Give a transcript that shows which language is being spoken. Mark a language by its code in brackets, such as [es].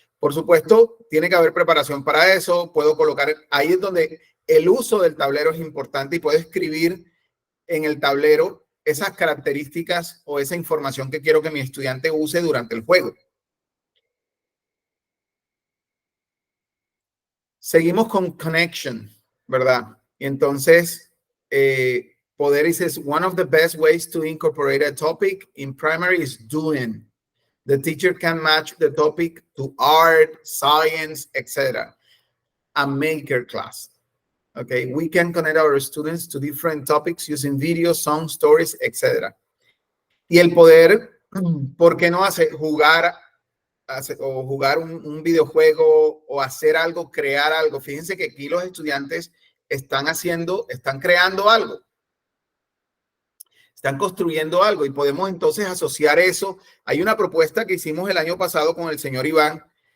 [es] Por supuesto, tiene que haber preparación para eso. Puedo colocar, ahí es donde el uso del tablero es importante y puedo escribir en el tablero esas características o esa información que quiero que mi estudiante use durante el juego. Seguimos con connection, ¿verdad? Y entonces, poder dice, [en] one of the best ways to incorporate a topic in primary is doing. The teacher can match the topic to art, science, etc. A maker class. Okay, we can connect our students to different topics using videos, songs, stories, etc. [es] Y el poder, ¿por qué no hacer jugar un videojuego o hacer algo, crear algo? Fíjense que aquí los estudiantes están creando algo. Están construyendo algo y podemos entonces asociar eso. Hay una propuesta que hicimos el año pasado con el señor Iván